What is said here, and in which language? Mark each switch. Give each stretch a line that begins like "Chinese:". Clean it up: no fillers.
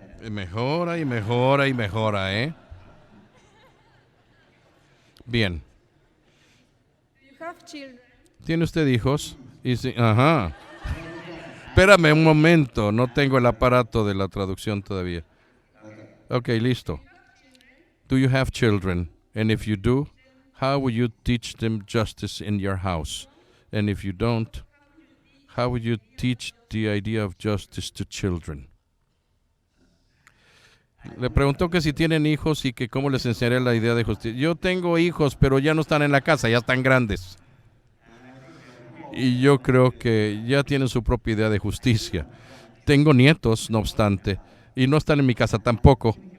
Spanish: Mejora y mejora y mejora, ¿eh? Bien. ¿Tiene usted hijos? Ajá. Espérame un momento, no tengo el aparato de la traducción todavía.
English: Ok, listo. Do you have children? And if you do, how will you teach them justice in your house? And if you don't, how will you teach the idea of justice to children?
Spanish: Le preguntó que si tienen hijos y que cómo les enseñaría la idea de justicia. Yo tengo hijos, pero ya no están en la casa, ya están grandes. Y yo creo que ya tienen su propia idea de justicia. Tengo nietos, no obstante, y no están en mi casa tampoco.